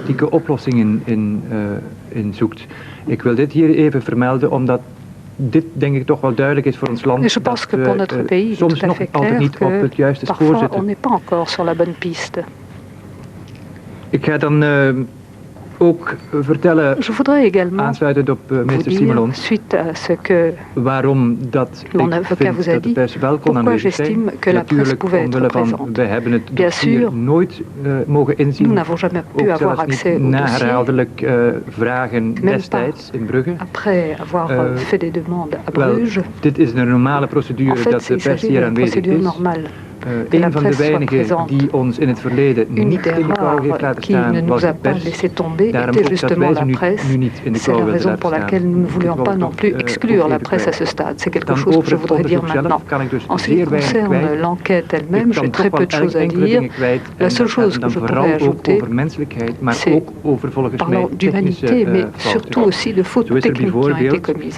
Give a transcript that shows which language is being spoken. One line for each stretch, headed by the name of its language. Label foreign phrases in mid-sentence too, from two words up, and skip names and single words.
French: Je pense que pour notre pays, il est tout à fait clair que parfois on n'est pas encore sur la bonne piste. Je voudrais également
Dutch: aansluitend op minister Simelon,
French: suite à ce que
Dutch: waarom dat
French: mon avocat vous a dit, pourquoi j'estime que la presse pouvait être présente. Bien sûr, nous n'avons jamais pu avoir accès au dossier, même pas après avoir fait des demandes à Bruges. En fait, il s'agit d'une procédure normale.
Dutch: Een van de weinigen die ons in het verleden niet in de kou heeft laten staan was de pers. Daarom ook dat wij ze nu niet in de kou willen laten staan.
French: Nous ne voulions pas non plus exclure la presse à ce stade. C'est quelque chose que je voudrais dire maintenant. En ce qui concerne l'enquête elle-même, j'ai très peu de choses à dire. La seule chose que je pourrais ajouter, c'est parlant d'humanité, mais surtout aussi de fautes techniques qui ont été commises.